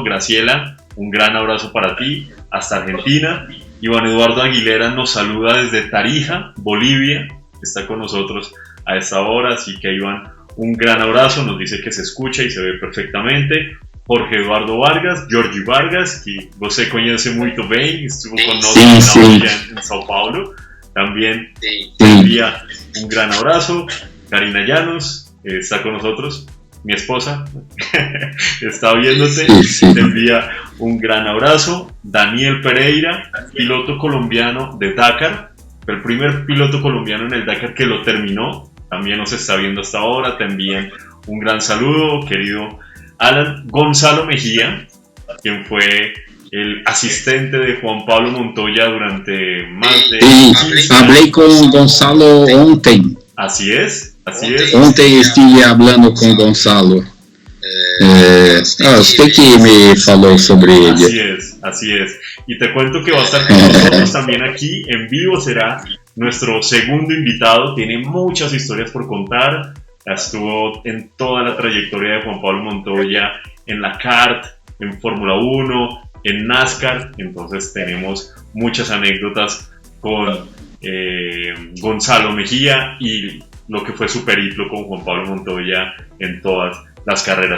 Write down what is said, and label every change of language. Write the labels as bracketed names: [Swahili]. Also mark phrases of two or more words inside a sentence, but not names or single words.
[Spanish] Graciela, un gran abrazo para ti, hasta Argentina. Iván Eduardo Aguilera nos saluda desde Tarija, Bolivia, está con nosotros a esta hora, así que Iván, un gran abrazo, nos dice que se escucha y se ve perfectamente. [Portuguese] Jorge Eduardo Vargas, Jorge Vargas, que você conhece muito bem, [Spanish] estuvo con nosotros en Sao Paulo, también envía un gran abrazo. Karina Llanos está con nosotros, mi esposa, está viéndote, te envía un gran abrazo. Daniel Pereira, piloto colombiano de Dakar, el primer piloto colombiano en el Dakar que lo terminó, también nos está viendo hasta ahora, te envían un gran saludo, querido Alan. Gonzalo Mejía, quien fue el asistente de Juan Pablo Montoya durante más de... Sí, hablé con Gonzalo ontem. Así es, así es. [Portuguese] Ontem estive [Spanish] hablando con [Portuguese] Gonzalo. Usted que me falou sobre ele. [Spanish] Así es. Y te cuento que va a estar con nosotros también aquí en vivo, será nuestro segundo invitado, tiene muchas historias por contar, estuvo en toda la trayectoria de Juan Pablo Montoya, en la kart, en Fórmula 1, en NASCAR, entonces tenemos muchas anécdotas con Gonzalo Mejía y lo que fue su periplo con Juan Pablo Montoya en todas las carreras.